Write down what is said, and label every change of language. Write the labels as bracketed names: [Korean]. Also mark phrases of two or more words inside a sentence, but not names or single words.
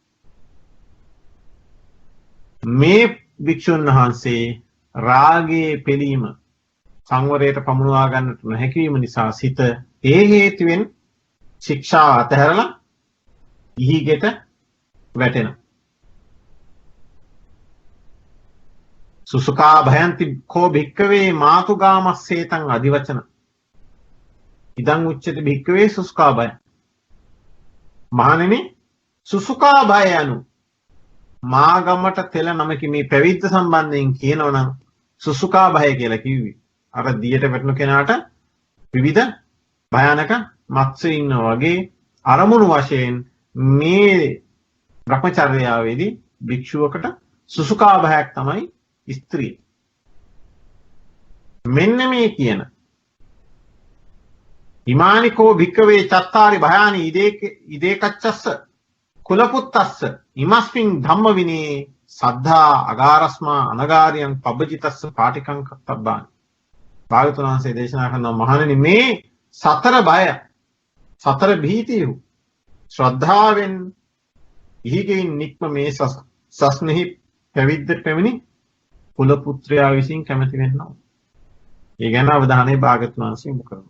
[Sinhala] මේ භික්ෂුන් වහන්සේ රාගයේ පෙළීම සංවරයට පමුණවා ගන්නට නොහැකි වීම නිසා සිත ඒ හේතුවෙන් ශික්ෂාව අතහැරලා ගිහිගෙට වැටෙනවා. [Pali] සුසුකා භයන්ති කෝ භික්කවේ මාතුගාමස්සේතං අධිවචන ඉදං උච්චති භික්කවේ සුසුකා භය. [Sinhala] මහණෙනි [Pali] සුසුකා භය [Sinhala] යනු මාගමට තෙල නමකි. මේ පැවිද්ද සම්බන්ධයෙන් කියනවනම් [Pali] සුසුකා භය [Sinhala] කියලා කිව්වේ අර දියට වැටෙන කෙනාට විවිධ භයානක මත්ස්‍ය ඉන්නා වගේ අරමුණු වශයෙන් මේ භ්‍රමචර්යාවේදී භික්ෂුවකට සුසුකා භයක් තමයි ස්ත්‍රිය. මෙන්න මේ කියන [Pali] ඉමානිකෝ භික්කවේ චත්තාරි භයානි ඉදේකච්චස්ස කුලපුත්තස්ස ඉමස්මින් ධම්ම විනේ සද්ධා අගාරස්මා අනගාරියං පබ්බජිතස්ස පාටිකං කත්තබ්බානි. [Sinhala] භාගතුන් වහන්සේ දේශනා කරනවා මහණෙනි මේ සතර බය සතර භීතිය ශ්‍රද්ධාවෙන් ඉහිගෙන් නික්ම මේ සස්නෙහි පැවිද්දට පැමිණි කුල පුත්‍රයා විසින් කැමති වෙනවා. ඒ ගැන අවධානය භාගතුන් වහන්සේ යොමු කරනවා.